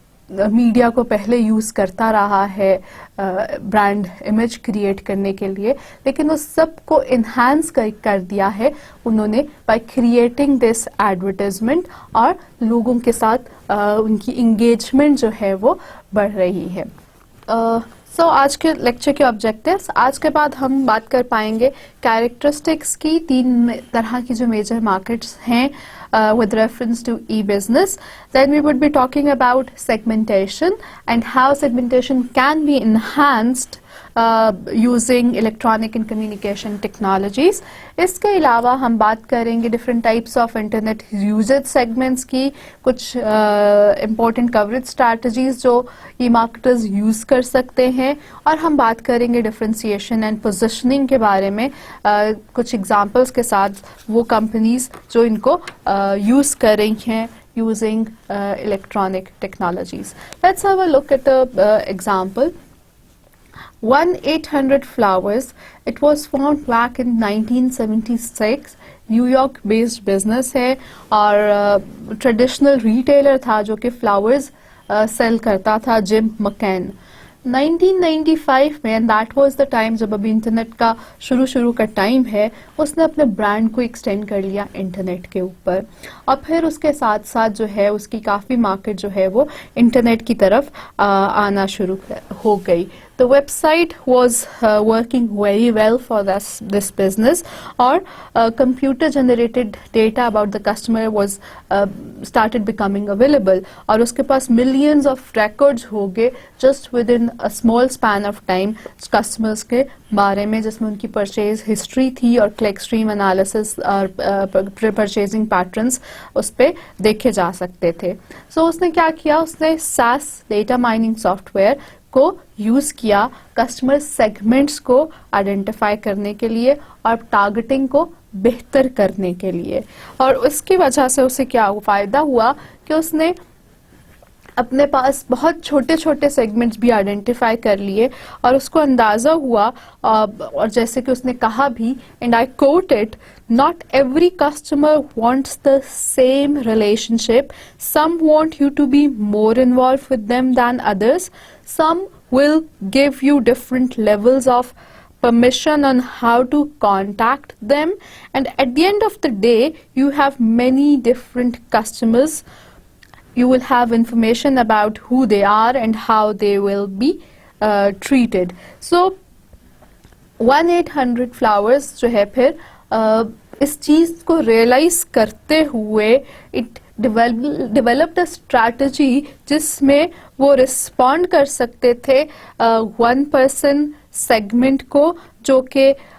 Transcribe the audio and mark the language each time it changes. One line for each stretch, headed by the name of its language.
Hindi: Media को पहले use करता रहा है ब्रांड इमेज क्रिएट करने के लिए, लेकिन उस सब को इन्हांस कर दिया है उन्होंने
English: by creating this advertisement
Hindi: और लोगों के साथ उनकी इंगेजमेंट जो है वो बढ़ रही है. सो आज के लेक्चर के ऑब्जेक्टिव्स. आज के बाद हम बात कर पाएंगे कैरेक्टरिस्टिक्स की. 3 तरह की जो मेजर मार्केट्स हैं
English: with reference to e-business. Then we would be talking about segmentation and how segmentation can be enhanced using electronic and communication technologies.
Hindi: इसके अलावा हम बात करेंगे
English: different types of internet usage segments
Hindi: की, कुछ important coverage strategies जो e-marketers use कर सकते हैं, और हम बात करेंगे differentiation and positioning के बारे में कुछ examples के साथ, वो companies जो इनको use कर रही हैं
English: using electronic technologies. Let's have a look at a example. 1-800-Flowers. It was formed back in 1976.
Hindi: New York based business है और ट्रेडिशनल रिटेलर था जो कि फ्लावर्स सेल करता था, जिम मकैन. 1995 में,
English: and that was the time
Hindi: जब अभी इंटरनेट का शुरू का टाइम है, उसने अपने ब्रांड को एक्सटेंड कर लिया इंटरनेट के ऊपर, और फिर उसके साथ साथ जो है उसकी काफ़ी मार्केट जो है वो इंटरनेट की तरफ आना शुरू हो गई.
English: The website was working very well for this business,
Hindi: और
English: computer generated data about the customer was started becoming available,
Hindi: और उसके पास
English: millions of records
Hindi: हो गए
English: just within a small span of time
Hindi: customers के बारे में, जिसमें उनकी परचेज हिस्ट्री थी और क्लिक स्ट्रीम एनालिसिस और परचेजिंग पैटर्न्स उस पर देखे जा सकते थे. सो उसने क्या किया, उसने SAS डेटा माइनिंग सॉफ्टवेयर को यूज़ किया कस्टमर सेगमेंट्स को आइडेंटिफाई करने के लिए और टारगेटिंग को बेहतर करने के लिए. और उसकी वजह से उसे क्या फ़ायदा हुआ कि उसने अपने पास बहुत छोटे छोटे सेगमेंट्स भी आइडेंटिफाई कर लिए, और उसको अंदाज़ा हुआ, और जैसे कि उसने कहा भी,
English: And I quote it, not every customer wants the same relationship. Some want you to be more involved with them than others. Some will give you different levels of permission on how to contact them, and at the end of the day you have many different customers. You will have information about who they are and how they will be treated.
Hindi: So 1-800-Flowers जो है फिर इस चीज़ को realise करते हुए
English: it developed a strategy
Hindi: जिसमें वो respond कर सकते थे 1% सेगमेंट को, जो कि